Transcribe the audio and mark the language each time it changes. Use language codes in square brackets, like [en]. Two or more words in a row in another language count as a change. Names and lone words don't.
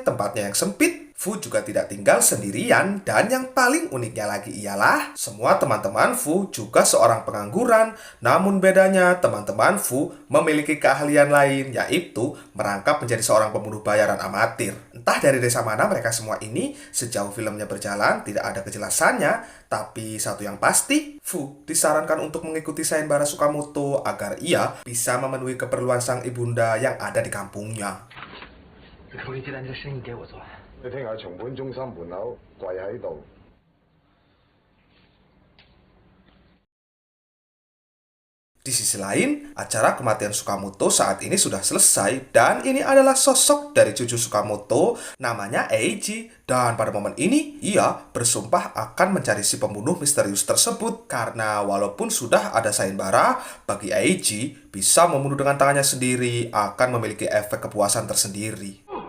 [id] tempatnya yang sempit, Fu juga tidak tinggal sendirian, dan yang paling uniknya lagi ialah semua teman-teman Fu juga seorang pengangguran, namun bedanya teman-teman Fu memiliki keahlian lain, yaitu merangkap menjadi seorang pembunuh bayaran amatir. Entah dari desa mana mereka semua ini, sejauh filmnya berjalan tidak ada kejelasannya, tapi satu yang pasti, Fu disarankan untuk mengikuti sayembara Sukamoto agar ia bisa memenuhi keperluan sang ibunda yang ada di kampungnya. [yue] 你聽下松本中心門口跪喺度。 [id] Di sisi lain, acara kematian Sukamoto saat ini sudah selesai, dan ini adalah sosok dari cucu Sukamoto, namanya Eiji. Dan pada momen ini, ia bersumpah akan mencari si pembunuh misterius tersebut, karena walaupun sudah ada sayembara, bagi Eiji, bisa membunuh dengan tangannya sendiri akan memiliki efek kepuasan tersendiri.